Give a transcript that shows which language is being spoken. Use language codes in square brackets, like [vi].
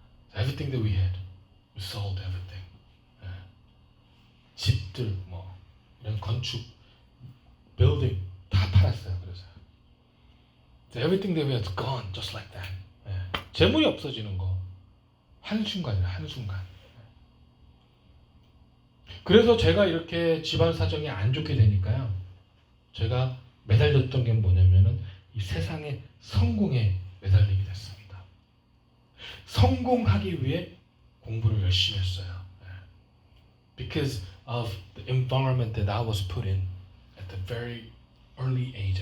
[en] Everything that we had, we sold everything. [ko] 집들 뭐 이런 건축, building 다 팔았어요. 그래서 [en] everything that we had gone just like that. [ko] 재물이 없어지는 거 한순간이에요. 한순간. 그래서 제가 이렇게 집안 사정이 안 좋게 되니까요. 제가 매달렸던 게 뭐냐면은 이 세상의 성공에 매달리게 됐습니다. 성공하기 위해 공부를 열심히 했어요. [en] Because of the environment that I was put in at the very early age.